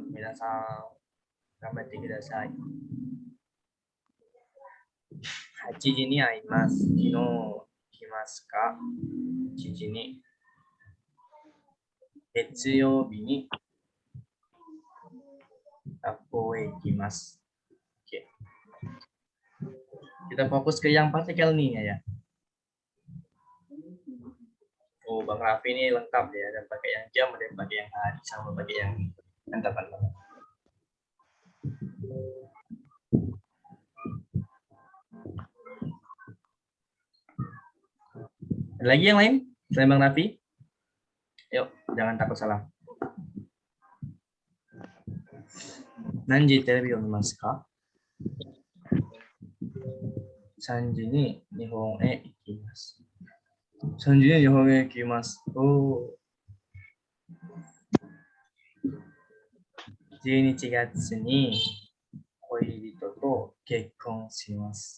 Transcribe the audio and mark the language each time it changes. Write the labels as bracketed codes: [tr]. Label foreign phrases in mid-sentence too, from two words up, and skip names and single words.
[ja] 皆さん、頑張ってください。八時に会います. 昨日来ますか? 8時に。月曜日に学校へ行きます. [id] Oke. Kita fokus ke yang partikel nih ya. Oh, Bang Raffi ini lengkap ya, ada pakai yang jam, ada yang pakai yang hari, sama pakai yang mantap. Ada lagi yang lain selain Bang Raffi? Yuk, jangan takut salah. [ja] 何時テレビを見ますか? 3時に日本へ行きます。3時に日本へ行きます。お12月に恋人と結婚します。